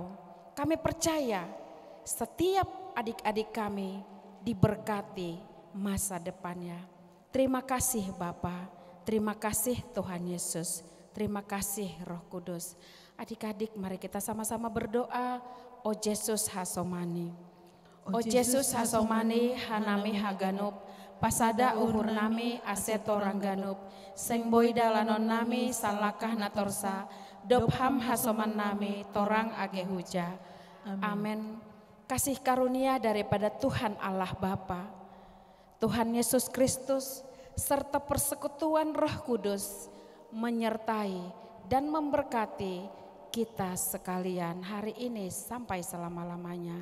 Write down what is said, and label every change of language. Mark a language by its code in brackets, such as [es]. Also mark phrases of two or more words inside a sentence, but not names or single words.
[id] Kami percaya setiap adik-adik kami diberkati masa depannya. Terima kasih Bapa, terima kasih Tuhan Yesus, terima kasih Roh Kudus. Adik-adik mari kita sama-sama berdoa. [bts] O Yesus hasomani, O Yesus hasomani hanami haganup, pasada uhur nami aseto rangganup, seng boida lanon nami salakah natorsa, dobham hasoman nami torang age huja. [id] Amin. Kasih karunia daripada Tuhan Allah Bapa, Tuhan Yesus Kristus, serta persekutuan Roh Kudus menyertai dan memberkati kita sekalian hari ini sampai selama-lamanya.